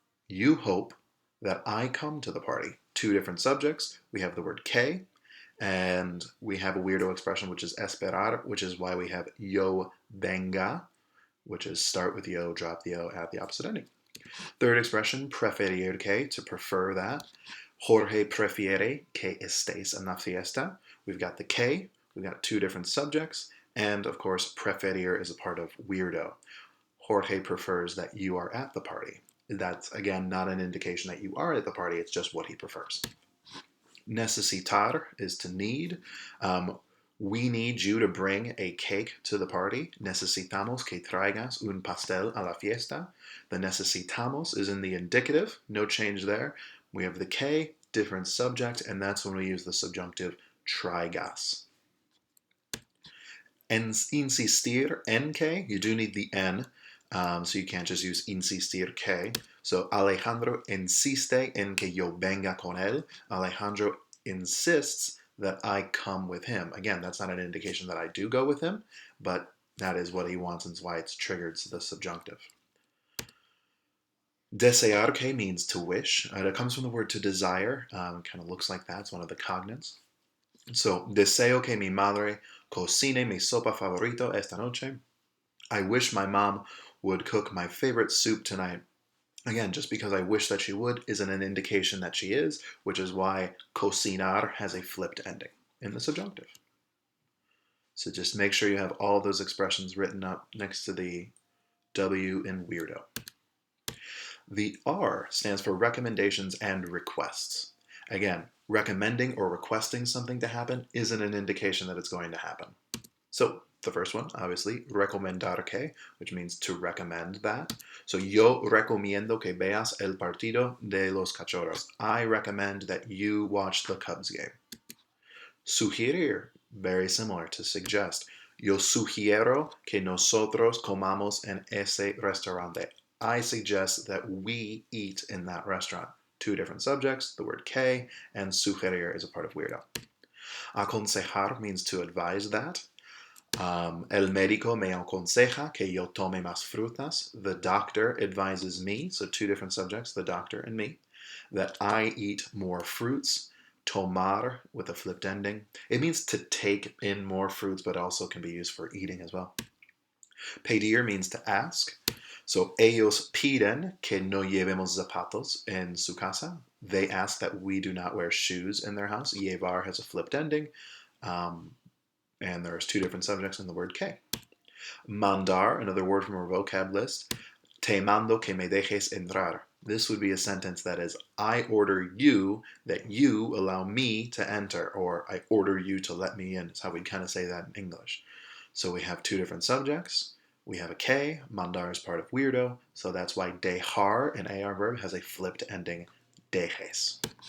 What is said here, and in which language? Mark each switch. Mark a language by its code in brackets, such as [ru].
[en] You hope that I come to the party. Two different subjects. We have the word que, and we have a WeiRdO expression, which is esperar, which is why we have [es] yo venga, [en] which is start with yo, drop the o, add the opposite ending. Third expression, preferir que, to prefer that. [es] Jorge prefiere que estés en la fiesta. [en] We've got the que, we've got two different subjects, and of course, preferir is a part of WeiRdO. Jorge prefers that you are at the party. That's, again, not an indication that you are at the party, it's just what he prefers. Necesitar is to need. We need you to bring a cake to the party. [es] Necesitamos que traigas un pastel a la fiesta. [en] The necesitamos is in the indicative, no change there. We have the que, different subject, and that's when we use the subjunctive traigas. Insistir en que, you do need the N, so you can't just use insistir que. [es] So Alejandro insiste en que yo venga con él. [en] Alejandro insists that I come with him. Again, that's not an indication that I do go with him, but that is what he wants and it's why it's triggered the subjunctive. Desear que means to wish. It comes from the word to desire. Kind of looks like that. It's one of the cognates. [es] So, deseo que mi madre cocine mi sopa favorito esta noche. [en] I wish my mom would cook my favorite soup tonight. Again, just because I wish that she would isn't an indication that she is, which is why cocinar has a flipped ending in the subjunctive. So just make sure you have all those expressions written up next to the W in WeiRdO. The R stands for recommendations and requests. Again, recommending or requesting something to happen isn't an indication that it's going to happen. So the first one, obviously, recomendar que, which means to recommend that. [es] So, yo recomiendo que veas el partido de los Cachorros. [en] I recommend that you watch the Cubs game. Sugerir, very similar to suggest. [es] Yo sugiero que nosotros comamos en ese restaurante. [en] I suggest that we eat in that restaurant. Two different subjects, the word que, and sugerir is a part of WeiRdO. Aconsejar means to advise that. [es] El médico me aconseja que yo tome más frutas. [en] The doctor advises me, so two different subjects, the doctor and me, that I eat more fruits. Tomar with a flipped ending. It means to take in more fruits, but also can be used for eating as well. Pedir means to ask. [es] So ellos piden que no llevemos zapatos en su casa. [en] They ask that we do not wear shoes in their house. Llevar has a flipped ending. And there's two different subjects in the word que. Mandar, another word from our vocab list. [es] Te mando que me dejes entrar. [en] This would be a sentence that is, I order you that you allow me to enter, or I order you to let me in. It's how we kind of say that in English. So we have two different subjects. We have a que, mandar is part of WeiRdO, so that's why dejar, an AR verb, has a flipped ending, dejes.